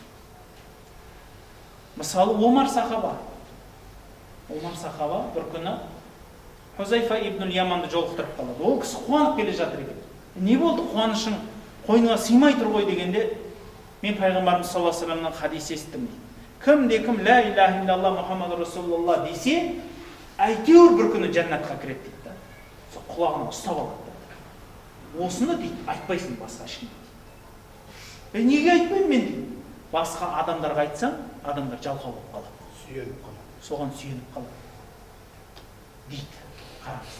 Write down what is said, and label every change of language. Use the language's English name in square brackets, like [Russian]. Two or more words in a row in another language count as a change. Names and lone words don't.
[Kazakh] Мысалы, Омар сахаба бір күні Хузайфа ибн Яманды жолықтырып қалады. Ол кісі қуанып келе жатыр екен. Не болды, қуанышың қойныңа сыймай тұр ғой дегенде, мен пайғамбарымыз [Arabic] صلى الله عليه وسلم [Kazakh] хадис естідім дейді. Кім [Arabic] لا إله إلا الله محمد رسول الله [Kazakh] десе, әйтеуір бір күні жәннатқа кіреді дейді да. Сол құлағына ұстап алады да. Осыны дейді, айтпайсың басқа ешкімге. Неге айтпаймын мен дейді. Басқа адамдарға айтсам, адамдар жалқау болып қалады. Сүйеніп қалады. Соған сүйеніп қалады. Дейді. Қараңыз.